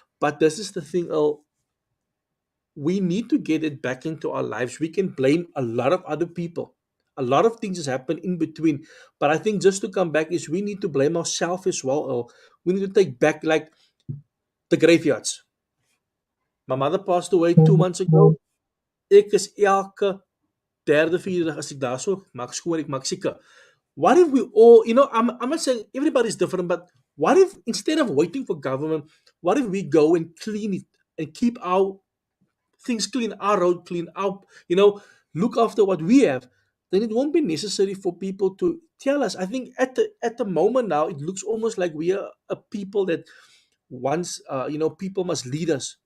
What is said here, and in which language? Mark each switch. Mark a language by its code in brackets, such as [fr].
[en] But this is the thing, we need to get it back into our lives. We can blame a lot of other people. A lot of things has happened in between. But I think just to come back is we need to blame ourselves as well. We need to take back like the graveyards. My mother passed away 2 months ago. [af] Ek is elke derde, vierde dag as ek daar so, maak skoon, ek maak seker. [en] What if we all, I'm not saying everybody's different, but what if instead of waiting for government, what if we go and clean it and keep our things clean, our road clean, look after what we have, then it won't be necessary for people to tell us. I think at the moment now, it looks almost like we are a people that once people must lead us.